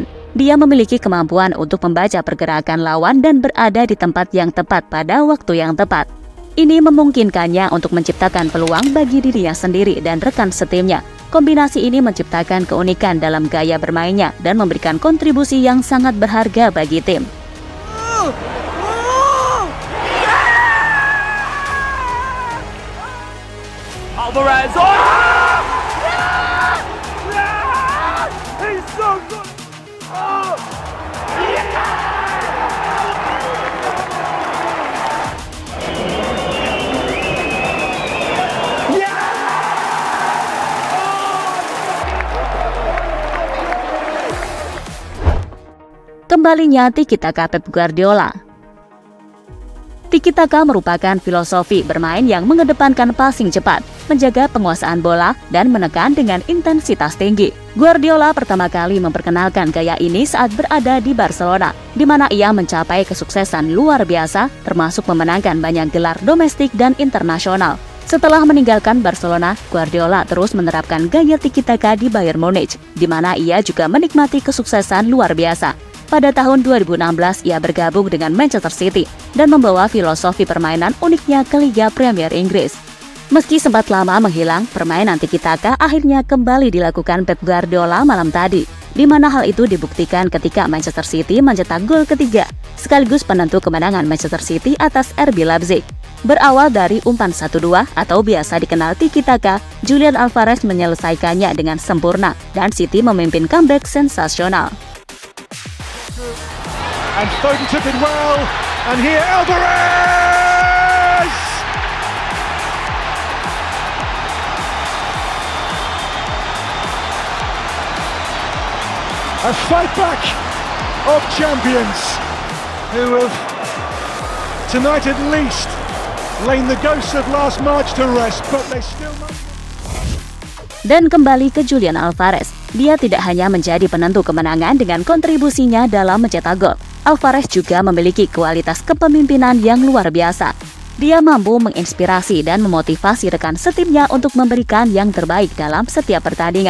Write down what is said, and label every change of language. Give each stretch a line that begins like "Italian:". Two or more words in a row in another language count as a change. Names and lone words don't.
Indonesian: Dia memiliki kemampuan untuk membaca pergerakan lawan dan berada di tempat yang tepat pada waktu yang tepat. Ini memungkinkannya untuk menciptakan peluang bagi dirinya sendiri dan rekan setimnya. Kombinasi ini menciptakan keunikan dalam gaya bermainnya dan memberikan kontribusi yang sangat berharga bagi tim.
English: Alvarez. Oh! Yeah! Yeah! He's so good. Oh! Yeah!
Indonesian: Kembalinya tiki-taka Pep Guardiola. Tiki-taka merupakan filosofi bermain yang mengedepankan passing cepat, menjaga penguasaan bola, dan menekan dengan intensitas tinggi. Guardiola pertama kali memperkenalkan gaya ini saat berada di Barcelona, di mana ia mencapai kesuksesan luar biasa, termasuk memenangkan banyak gelar domestik dan internasional. Setelah meninggalkan Barcelona, Guardiola terus menerapkan gaya tiki-taka di Bayern Munich, di mana ia juga menikmati kesuksesan luar biasa. Pada tahun 2016, ia bergabung dengan Manchester City dan membawa filosofi permainan uniknya ke Liga Premier Inggris. Meski sempat lama menghilang, permainan tiki-taka akhirnya kembali dilakukan Pep Guardiola malam tadi, di mana hal itu dibuktikan ketika Manchester City mencetak gol ketiga, sekaligus penentu kemenangan Manchester City atas RB Leipzig. Berawal dari umpan 1-2 atau biasa dikenal tiki-taka, Julian Alvarez menyelesaikannya dengan sempurna dan City memimpin comeback sensasional.
English: And Foden took it well, and here Alvarez! A fight back of champions who have tonight at least lain the ghosts of last March to rest, but they still might.
Indonesian: Dan kembali ke Julian Alvarez, dia tidak hanya menjadi penentu kemenangan dengan kontribusinya dalam mencetak gol. Alvarez juga memiliki kualitas kepemimpinan yang luar biasa. Dia mampu menginspirasi dan memotivasi rekan setimnya untuk memberikan yang terbaik dalam setiap pertandingan.